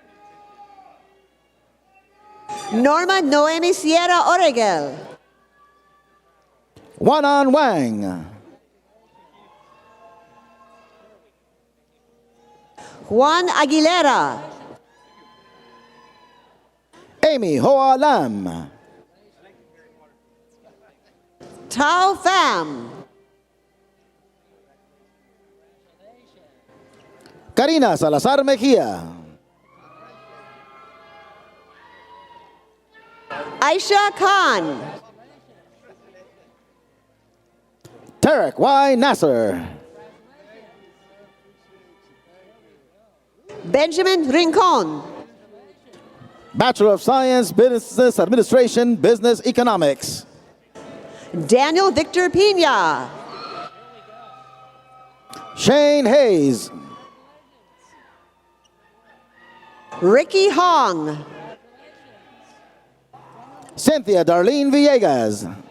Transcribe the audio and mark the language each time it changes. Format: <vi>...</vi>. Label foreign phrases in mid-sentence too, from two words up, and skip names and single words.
<en>Norma Noemi Sierra Oregel. Wanan Wang. Juan Aguilera. Amy Hoa Lam. Tao Pham. Karina Salazar Mejía. Aisha Khan. Tarek Y. Nasser. Benjamin Rincon. Bachelor of Science, Business Administration, Business Economics. Daniel Victor Pina. Shane Hayes. Ricky Hong. Cynthia Darlene Villegas.</en>